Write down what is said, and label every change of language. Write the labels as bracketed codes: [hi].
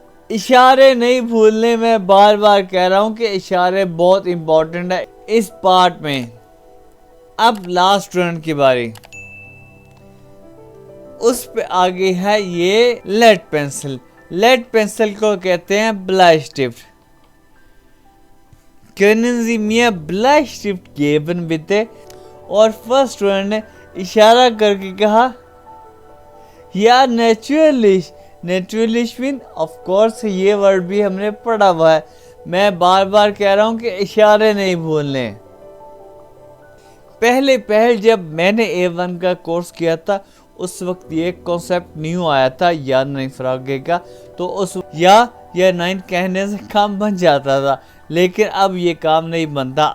[hi] इशारे नहीं भूलने, मैं बार बार कह रहा हूं कि इशारे बहुत इंपॉर्टेंट है इस पार्ट में। अब लास्ट स्टूडेंट की बारी। उस पे आगे है ये लेड पेंसिल। लेड पेंसिल को कहते हैं ब्लाइस्टिफ्ट। [de] können Sie mir Bleistift geben bitte? [hi] और फर्स्ट स्टूडेंट ने इशारा करके कहा या naturlich। naturlich mean of course, ये वर्ड भी हमने पढ़ा हुआ है। मैं बार बार कह रहा हूँ कि इशारे नहीं भूलने। पहले जब मैंने A1 का कोर्स किया था उस वक्त ये कॉन्सेप्ट न्यू आया था या नहीं फ्रागे का, तो उस या 9 कहने से काम बन जाता था, लेकिन अब ये काम नहीं बनता।